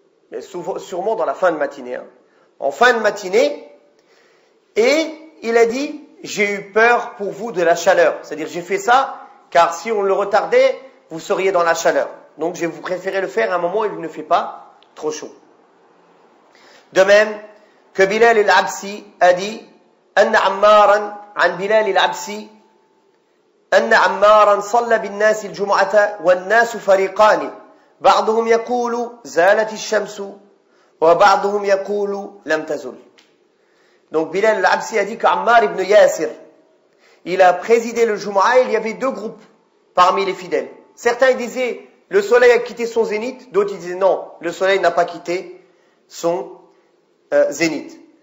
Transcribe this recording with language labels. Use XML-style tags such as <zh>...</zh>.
<fr>Mais sûrement dans la fin de matinée. En fin de matinée, et il a dit, j'ai eu peur pour vous de la chaleur. C'est-à-dire, j'ai fait ça, car si on le retardait, vous seriez dans la chaleur. Donc, je vous préférais le faire à un moment où il ne fait pas trop chaud. De même que Bilal al-Absi a dit,</fr> <ar>Anna Ammaran, an Bilal al-Absi, أن عمارا صلى بالناس الجمعة والناس فريقان بعضهم يقول زالت الشمس وبعضهم يقول لم تزل.</ar> <fr>Donc Bilal al-Absi a dit qu'Ammar ibn Yasir, il a présidé le Jumu'ah et il y avait deux groupes parmi les fidèles. Certains ils disaient le soleil a quitté son zénith, d'autres ils disaient non, le soleil n'a pas quitté son zénith.</fr>